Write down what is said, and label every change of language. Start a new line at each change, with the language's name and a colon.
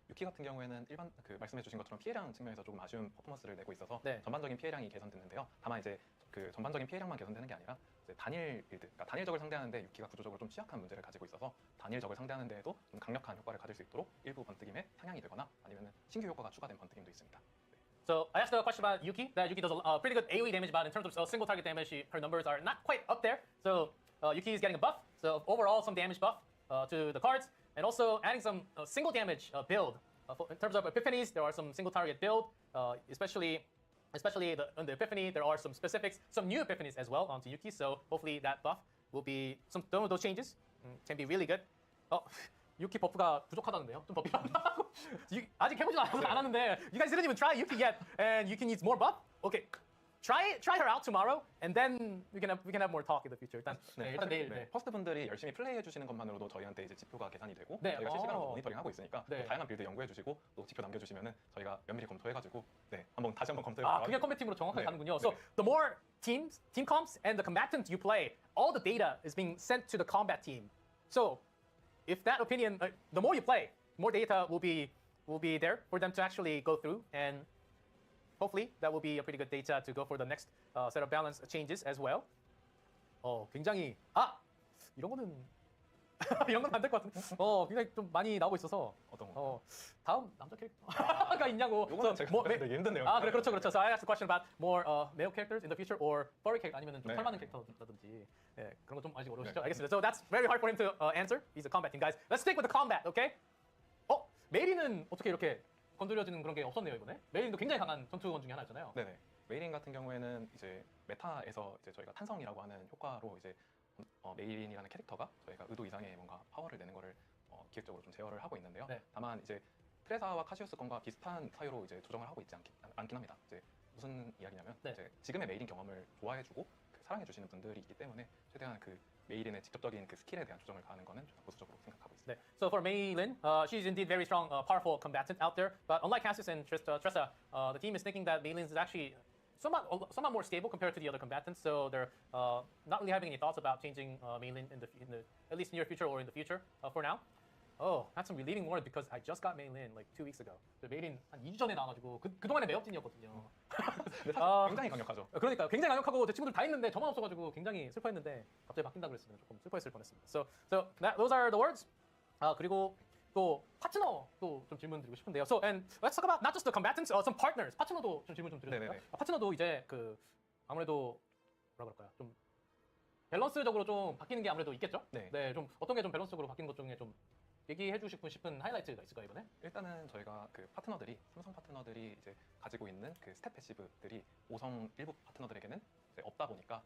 Korean: 유키 같은 경우에는 일반 말씀해주신 것처럼 피해량 측면에서 조금 아쉬운 퍼포먼스를 내고 있어서 네. 전반적인 피해량이 개선됐는데요. 다만 이제 그 전반적인 피해량만 개선되는 게 아니라 이제 단일 빌드, 그러니까 단일적을 상대하는데 유키가 구조적으로 좀 취약한 문제를 가지고 있어서 단일적을 상대하는 데에도 좀 강력한 효과를 가질 수 있도록 일부 번뜩임에 상향이 되거나 아니면 신규 효과가 추가된 번뜩임도 있습니다.
English: So I asked a question about Yuki. That Yuki does pretty good AoE damage, but in terms of single target damage, her numbers are not quite up there. So Yuki is getting a buff. So overall, some damage buff to the cards, and also adding some single damage build. In terms of epiphanies, there are some single target build, especially on the epiphany. There are some specifics, some new epiphanies as well onto Yuki. So hopefully that buff will be some of those changes can be really good.
Korean: 유키 버프가 부족하다는데요. 좀 더 필요하다고. 아직 해보지 않았는데
English: you guys didn't even try Yuki yet, and Yuki needs more buff. Okay, try her out tomorrow, and then we can have more talk in the future.
Korean: 일단 내일. 네. 퍼스트 분들이 열심히 플레이해 주시는 것만으로도 저희한테 이제 지표가 계산이 되고 네. 저희가 실시간으로 모니터링 하고 있으니까 네. 또 다양한 빌드 연구해 주시고 또 지표 남겨주시면은 저희가 면밀히 검토해가지고 다시 한번 검토해 그게 컴뱃 팀으로 정확하게 네. 가는군요.
English: So the more team comps and the combatants you play, all the data is being sent to the combat team. So if that opinion, the more you play, more data will be there for them to actually go through, and hopefully that will be a pretty good data to go for the next set of balance changes as well.
Korean: 굉장히 이런 거는 이런 건 안 될 것 같은데. 굉장히 좀 많이 나오고 있어서 어떤 거? 다음 남자 캐릭터가 있냐고. 이거는 제가 되게 힘든 내용. 그렇죠.
English: So I asked a question about more male characters in the future or furry character
Korean: 아니면은 좀 털 많은 캐릭터라든지 그런 거 좀 아직 어려우시죠? 알겠습니다.
English: So that's very hard for him to answer. He's a combat team, guys. Let's stick with the combat, okay?
Korean: 메리는 어떻게 이렇게 건드려지는 그런 게 없었네요 이번에. 메리도 굉장히 강한 전투원 중에 하나였잖아요. 네네. 메일인 같은 경우에는 이제 메타에서 이제 저희가 탄성이라고 하는 효과로 이제 메일인이라는 캐릭터가 저희가 의도 이상의 뭔가 파워를 내는 거를 기획적으로 좀 제어를 하고 있는데요. 네. 다만 이제 트레사와 카시우스 건과 비슷한 사유로 이제 조정을 하고 있지 않긴 합니다. 이제 무슨 이야기냐면 네. 이제 지금의 메일인 경험을 좋아해주고 사랑해주시는 분들이 있기 때문에 최대한 그 메일인의 직접적인 그 스킬에 대한 조정을 가하는 거는 좀 보수적으로 생각하고 있습니다. 네.
English: So for Mei Lin, she's indeed very strong, powerful combatant out there. But unlike Cassius and Tressa, the team is thinking that Mei Lin is actually somewhat more stable compared to the other combatants. So they're not really having any thoughts about changing Mei Lin in the at least near future or in the future for now. That's some relieving word because I just got Mei Lin like 2 weeks ago.
Korean: Mei Lin 한 2주 전에 나와가지고 그동안에 매업진이었거든요. 근데 사실 굉장히 강력하죠. 그러니까요. 굉장히 강력하고 제 친구들 다 있는데 저만 없어가지고 굉장히 슬퍼했는데 갑자기 바뀐다 그랬으면 조금 슬퍼했을 뻔했습니다.
English: So those are the words.
Korean: 그리고 또 파트너도 좀 질문 드리고 싶은데요.
English: So and let's talk about not just the combatants, some partners.
Korean: 파트너도 좀 질문 좀 드려도 될까요? 네네네. 파트너도 이제 아무래도 뭐라 그럴까요? 좀 밸런스적으로 좀 바뀌는 게 아무래도 있겠죠? 네. 좀 어떤 게 좀 밸런스적으로 바뀐 것 중에 좀 얘기해 주시고 싶은 하이라이트가 있을까요, 이번에? 일단은 저희가 그 파트너들이 삼성 파트너들이 이제 가지고 있는 그 스텝 패시브들이 5성 일부 파트너들에게는 이제 없다 보니까